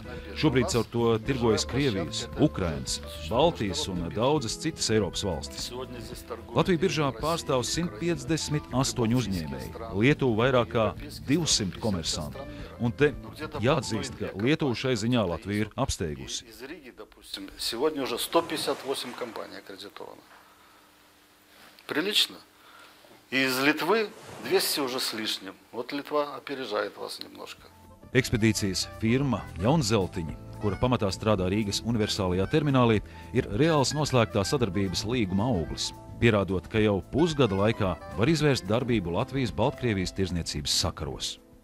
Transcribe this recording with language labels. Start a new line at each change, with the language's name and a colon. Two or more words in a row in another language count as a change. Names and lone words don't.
Latvian: Šobrīd caur to tirgojas Krievijas, Ukrainas, Baltijas un daudzas citas Eiropas valstis. Latvija biržā pārstāv 158 uzņēmēji, Lietuva vairāk kā 200 komersantu. Un te jāatzīst, ka Lietuva šai ziņā Latvija ir apsteigusi.
Russian: Сегодня уже 158 компаний аккредитовано. Прилично. И из Литвы 200 уже с лишним. Вот Литва опережает вас немножко.
Latvian: Ekspedīcijas firma Jaunzeltiņi, kura pamatā strādā Rīgas universālajā terminālī, ir reāls noslēgtā sadarbības līguma auglis, pierādot, ka jau pusgada laikā var izvērst darbību Latvijas-Baltkrievijas tirdzniecības sakaros.